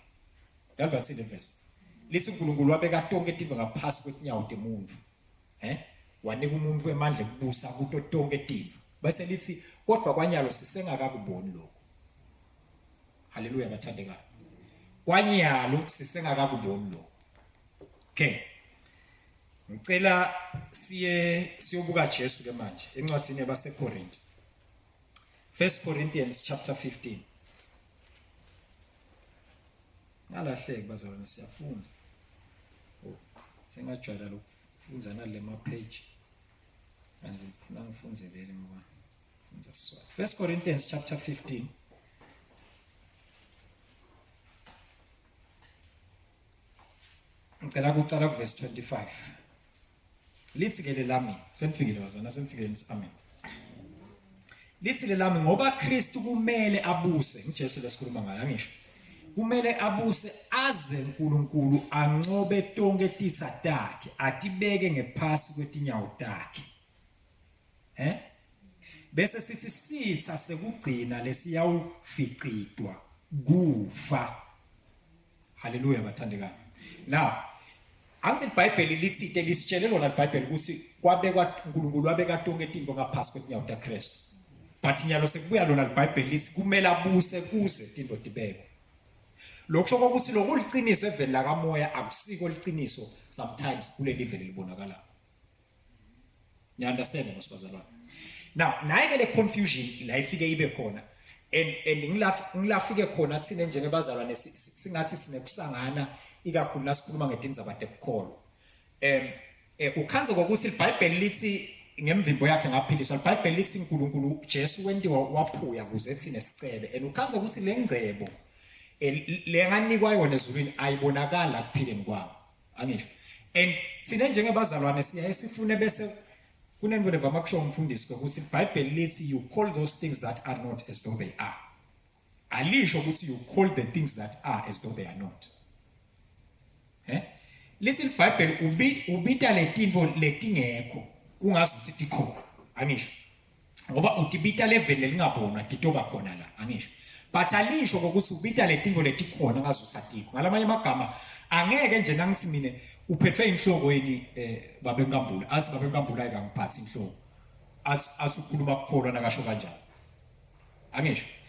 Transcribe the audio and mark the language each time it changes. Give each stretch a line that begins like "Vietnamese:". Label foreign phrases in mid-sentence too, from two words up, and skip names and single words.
Swati: yalva sile verse lithi uNkulunkulu wabeka tonke tinto ngaphasi kwetinyawo temuntu wanika umuntu emandla okubusa kuto tonke tinto bese lithi kodwa kwanyalo sisengakakuboni lokho haleluya bathandekayo kwanyalo sisengakakuboni lokho okay ngicela siyobuka Jesu ke manje encwadini yabaseKorinti
English: 1 Corinthians chapter 15
Swati: ngalahleki bazalwane siyafunza sengajwayela lokufunza nale ma page manje ngifuna ngifunze vele ngoba funza siswa
English: 1 Corinthians chapter 15
Swati: ngicela ukucala kuverse 25 lithi ke lelami sengifikile bazana sengifikile ngithi amen lithi lelami ngoba Kristu kumele abuse ngiJesu lesikhuluma ngayo angisho kumele abuse aze uNkulunkulu ancobe tonke titha takhe atibeke ngephasi kwetinyawo takhe bese sithi sitha sekugcina lesiyawuficitwa kufa haleluya bathandekayo now angithi iBhayibheli lithi lisitshele lona iBhayibheli ukuthi kwabekwa uNkulunkulu wabeka tonke izinto ngaphasi kwetinyawo taKristu but nyalo sekubuya lona iBhayibheli lithi kumele abuse kuze izinto dibeke lokho ukuthi lokuliqiniso eveni la kamoya akusiko liqiniso sometimes kule level libonakala
English: you understand
Swati: ngosibazalwane now naye le confusion la ifike ibe khona and ngilafike khona thina njengebazalwane singathi sinekusangana ikakhulu nasikhuluma ngedindzaba tekukholo ukhanze ukuthi iBhayibheli lithi ngemvimbo yakhe ngaphiliswa iBhayibheli lithi uNkulunkulu Jesu wentiwa waphuya kuze thina sicebe and ukhanze ukuthi le ngcebo lenganikwa yona ezulwini ayibonakala kuphileni kwabo angisho and thina njengebazalwane siya sifune bese kunento levama kusho umfundisi ukuthi iBhayibheli lithi
English: you call those things that are not as though they are
Swati: alisho ukuthi
English: you call the things that are as though they are not
Swati: lithi iBhayibheli ubita letinto letingekho kungazi ukuthi tikhona angisho ngoba utibita level lingabonwa titoba khona la angisho but alisho ukuthi ubita letinto letikhona ngazi ukuthi atikho ngalamanye amagama angeke nje nangithi mina uphethwe inhloko yini babe enkambula athi babe enkambula ayikangiphathi inhloko athi ukhuluma ukukholwa nakasho kanjani angisho